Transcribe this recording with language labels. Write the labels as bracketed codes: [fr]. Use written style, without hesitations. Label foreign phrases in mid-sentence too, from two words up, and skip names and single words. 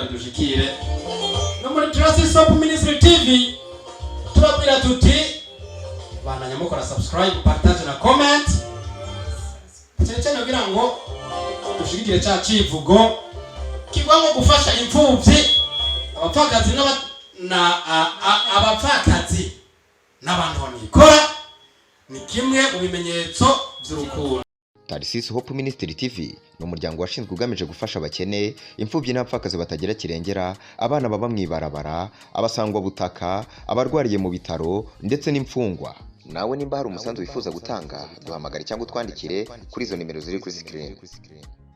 [rn] bidushikire no muri Tracy Soap Ministry TV turabwira tuti bana nyamukora subscribe partage na comment cyane kugira ngo dushigikire ca civugo kigwamo gufasha imfuvyi abapfakazi abapfakazi n'abantu banikora ni kimwe mu bimenyetso by'urukundo. Tarcisse Hope Ministry TV ni umuryango washinzwe ugamije gufasha abakene, imfubyi n'abapfakazi batagira kirengera, abana baba mwibarabara, abasangwa butaka, abarwariye mu bitaro ndetse n'imfungwa. Nawe nimba hari umusanzu wifuza gutanga, duhamagare cyangwa utwandikire kuri izo nimero ziri kuri screen.